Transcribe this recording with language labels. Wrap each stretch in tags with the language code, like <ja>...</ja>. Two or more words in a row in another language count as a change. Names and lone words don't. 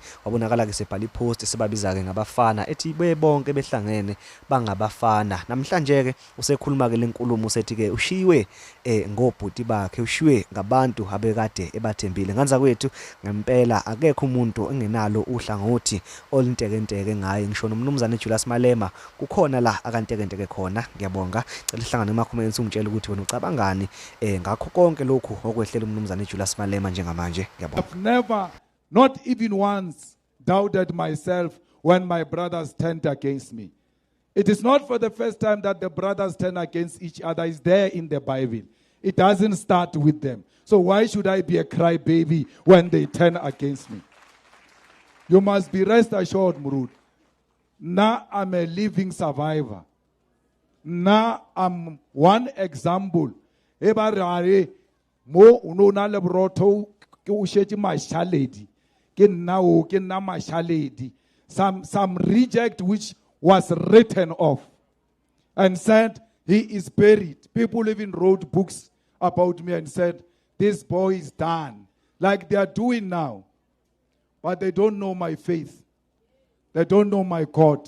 <zu>wabonakala ke sebhala ipost sebabiza ke ngabafana ethi bebonke behlangene bangabafana namhlanje ke usekhuluma ke lenkulumo usethi ke ushiwe ngobhuti bakhe ushiwe ngabantu abekade ebathembile nganza kwethu ngempela akekho umuntu engenalo uhlangothi olintekenteke ngaye ngisho nomnumzane Julius Malema kukhona la akantekenteke khona ngiyabonga cela ihlangane ema-comments ungitshela ukuthi wena ucabangani ngakho konke lokhu okwehlela umnumzane Julius Malema njengamanje ngiyabonga.</zu> <en>I've never, not even once, doubted myself when my brothers turned against me. It is not for the first time that the brothers turn against each other. It's there in the Bible. It doesn't start with them. So why should I be a crybaby when they turn against me? You must be rest assured, Murud. Now I'm a living survivor. Now I'm one example. Ebarare mo unona lebroto ke o shetse mashaledi ke nna o ke nna mashaledi. Some reject which was written off and said he is buried. People even wrote books about me and said this boy is done, like they are doing now. But they don't know my faith. They don't know my God.</en>